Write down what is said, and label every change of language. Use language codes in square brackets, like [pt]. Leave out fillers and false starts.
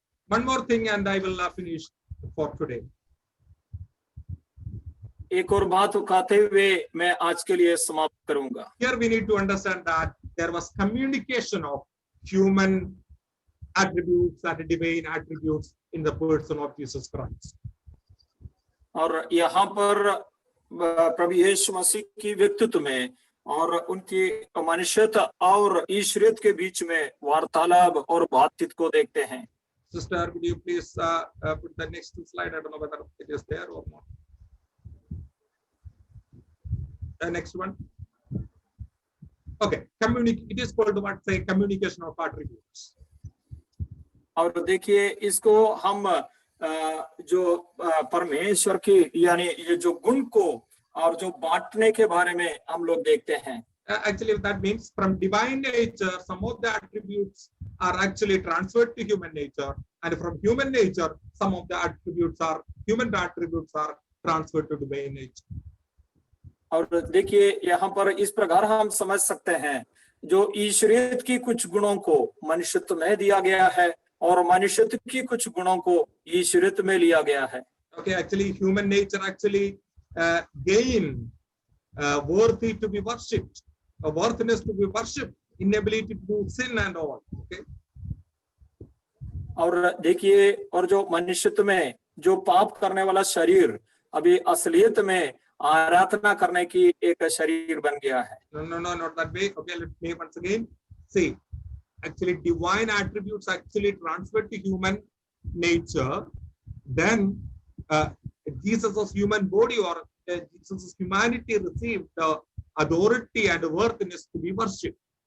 [en] One more thing, and I will finish for today. [hi] एक और बात उठाते हुए मैं आज के लिए समाप्त करूंगा। [en] Here we need to understand that there was communication of human attributes and divine attributes in the person of Jesus Christ. [hi] और यहाँ पर प्रभु यीशु मसीह की व्यक्तित्व में और उनकी मनुष्यता और ईश्वरियत के बीच में वार्तालाप और बातचीत को देखते हैं. [en] Sister, could you please put the next slide? I don't know whether it is there or not. The next one. Okay, it is called what say communication of attributes. [hi] और देखिए इसको हम जो परमेश्वर की यानी ये जो गुण को और जो बांटने के बारे में हम लोग देखते हैं. [en] Actually, that means from divine nature, some of the attributes are actually transferred to human nature, and from human nature, some of the human attributes are transferred to divine nature. [hi] और देखिए यहाँ पर इस प्रकार हम समझ सकते हैं जो ईश्वरियत की कुछ गुणों को मनुष्यत्व में दिया गया है और मनुष्यत्व की कुछ गुणों को ईश्वरियत में लिया गया है. [en] Okay, actually, human nature actually gain worthy to be worshipped, a worthiness to be worshipped, inability to do sin and all. Okay. [hi] और देखिए और जो मनुष्यत्व में जो पाप करने वाला शरीर अभी असलियत में आराधना करने की एक शरीर बन गया है. [en] No, not that way. Okay, let me once again see. Actually, divine attributes actually transferred to human nature. Then Jesus' human body or Jesus' humanity received the authority and worthiness to be worshipped.